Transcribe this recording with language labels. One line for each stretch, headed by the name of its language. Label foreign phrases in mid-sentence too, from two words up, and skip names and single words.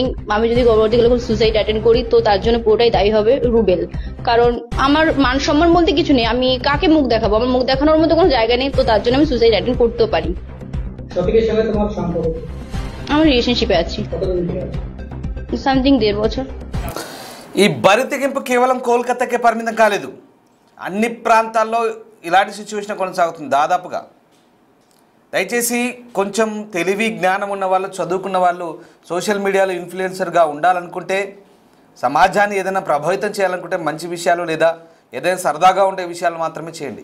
Bangla: আমি যদি পরবর্তীকালে কোনো
English: suicide attend
Bangla: করি, তো তার জন্য পুরোটাই দায়ী হবে রুবেল, কারণ আমার মান সম্মান বলতে কিছু নেই, আমি কাকে মুখ দেখাবো? আমার মুখ দেখানোর মতো কোনো জায়গা নেই, তো তার জন্য আমি
English: suicide attend
Bangla: করতেও পারি। সঠিকের সঙ্গে তোমার সম্পর্ক? আমার রিলেশনশিপে আছি। কতদিন থেকে আছো? সামথিং 1.5 বছর।
Telugu: ఈ బరి తెగింపు కేవలం కోల్కతాకే పరిమితం కాలేదు. అన్ని ప్రాంతాల్లో ఇలాంటి సిచ్యువేషన్ కొనసాగుతుంది దాదాపుగా. దయచేసి కొంచెం తెలివి జ్ఞానం ఉన్న వాళ్ళు, చదువుకున్న వాళ్ళు
English: social media influencer
Telugu: ఉండాలనుకుంటే, సమాజాన్ని ఏదైనా ప్రభావితం చేయాలనుకుంటే మంచి విషయాలు లేదా ఏదైనా సరదాగా ఉండే విషయాలు మాత్రమే చేయండి.